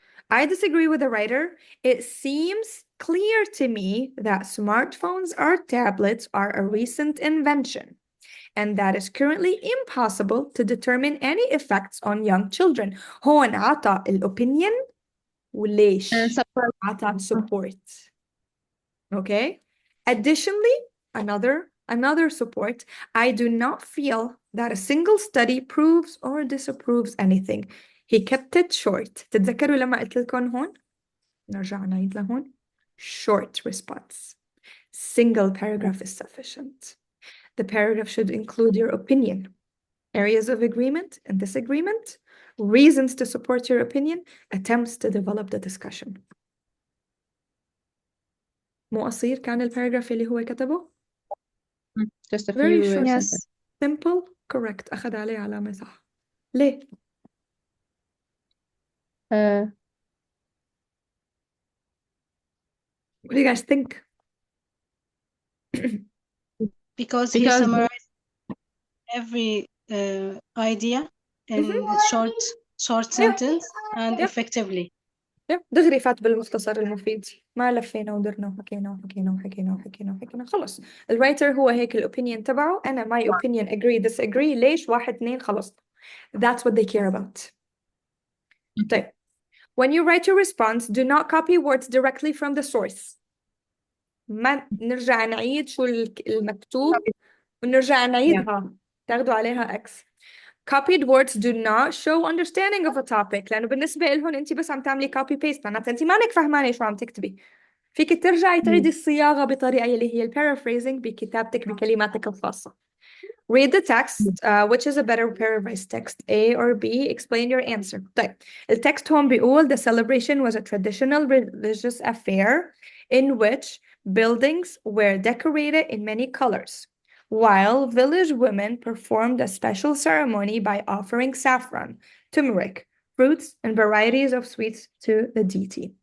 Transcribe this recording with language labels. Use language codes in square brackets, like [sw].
[en] I disagree with the writer. It seems clear to me that smartphones or tablets are a recent invention, and that is currently impossible to determine any effects on young children. [ar] هون عطى الopinion وليش عطى support. [en] Okay. Additionally, another support. I do not feel that a single study proves or disapproves anything. He kept it short. [ar] تتذكروا لما قلت لكم هون؟ نرجع نعيد لهون. [en] Short response. Single paragraph is sufficient. The paragraph should include your opinion, areas of agreement and disagreement, reasons to support your opinion, attempts to develop the discussion. [ar] مو قصير كان الباراجراف اللي هو كتبه؟ [en] Just a Very few short. sentences. Yes. Simple, correct. [ar] أخذ عليه علامة صح. ليه؟ [en] Uh, What do you guys think? Because he Because- summarized every idea in a short sentence and Yeah. effectively. [ar] دغري فات بالمختصر المفيد، ما لفينا ودرنا وحكينا وحكينا وحكينا وحكينا وحكينا، خلص. الرايتر هو هيك الأوبينيون تبعه، أنا [en] my opinion agree disagree [ar] ليش 1 2 خلص. [en] That's what they care about. [ar] طيب. [en] When you write your response, do not copy words directly from the source. [ar] ما نرجع نعيد شو المكتوب ونرجع نعيدها تاخدوا عليها X. [en] Copied words do not show understanding of a topic، [ar] لأنه بالنسبة لهم أنت بس عم تعملي copy paste، معناتها أنت مانك فهمانة شو عم تكتبي. فيك ترجعي تعيدي الصياغة بطريقة اللي هي paraphrasing بكتابتك بكلماتك الخاصة. [en] Read the text, which is a better paraphrased text, A or B, explain your answer. [ar] طيب التكست هون بيقول [en] the celebration was a traditional religious affair in which buildings were decorated in many colors, while village women performed a special ceremony by offering saffron, turmeric, fruits, and varieties of sweets to the deity.